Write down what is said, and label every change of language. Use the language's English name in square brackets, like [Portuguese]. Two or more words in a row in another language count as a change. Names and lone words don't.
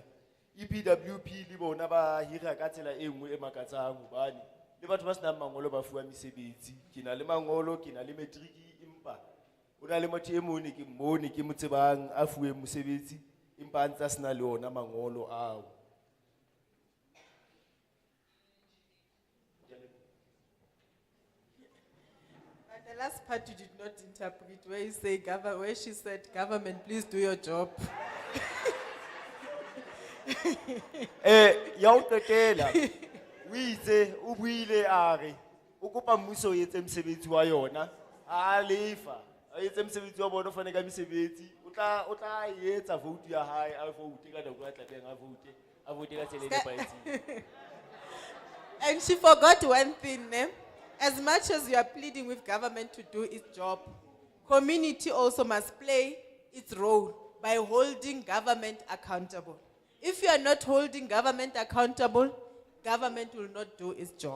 [Southern Sotho] EPWP le bona ba hira ka tsela e nngwe e makatsang hobane le batho ba senang mangolo ba fuwa mesebetsi. Ke na le mangolo, ke na le matriki, empa o na le motho e mong ke mmone ke mo tsebang a fuweng mosebetsi empa a ntse a sena le ona mangolo ao. [English] But the last part you did not interpret where you say where she said, government, please do your job. [Southern Sotho] Ya o qetela o itse o buile a re o kopa mmuso o etse mosebetsi wa yona a lefa a etse mosebetsi wa bona o fane ka mesebetsi o tla etsa vote ya hae a vote ka nako ya tlabeng a vote ka tsela e nepahetseng. [English] And she forgot one thing, ne? As much as you are pleading with government to do its job, community also must play its role by holding government accountable. If you are not holding government accountable, government will not do its job.